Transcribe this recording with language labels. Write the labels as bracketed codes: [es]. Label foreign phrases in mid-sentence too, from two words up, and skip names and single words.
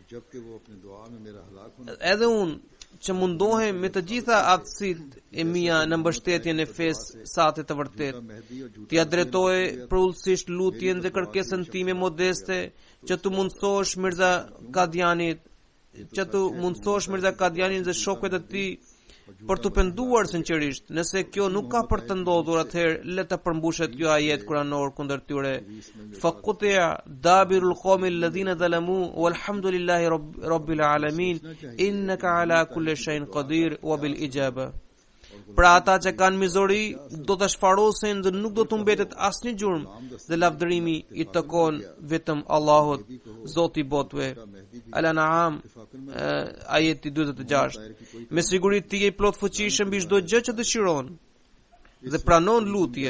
[sq] Edhe unë që mundohem me të gjitha aftësitë e mia në mbështetjen e fesë sate të vërtet, ti drejtoj përullësisht lutjen dhe kërkesën time modeste që tu mundsosh Mirza Kadianin dhe shokët e tij për të penduar sinqerisht. Nëse kjo nuk ka për të ndodhur, atëherë le të përmbushet kjo ajet kuranor kundër tyre: [ar] فقطع دابر القوم الذين ظلموا والحمد لله رب العالمين إنك على كل شيء قدير وبالإجابة. [sq] Pra ata që kanë mizori do të shfarosen dhe nuk do të mbetet asnjë gjurmë dhe lavdërimi i takon vetëm Allahut, Zoti i botëve. Al-An'am ajeti 46. Me siguri ti je plot fuqishëm mbi çdo gjë që dëshiron dhe pranon lutje.